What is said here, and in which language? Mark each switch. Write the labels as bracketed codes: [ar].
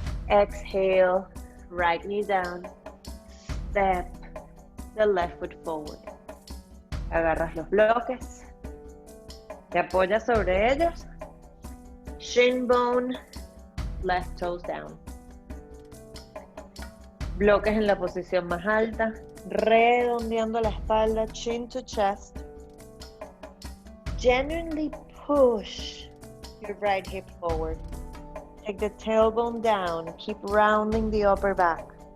[en] Exhale, right knee down. Step the left foot forward. [es] Agarras los bloques. Te apoyas sobre ellos. [en] Shin bone, left toes down. [es] Bloques en la posición más alta. Redondeando la espalda, [en] chin to chest. Genuinely push your right hip forward. Take the tailbone down. Keep rounding the upper back.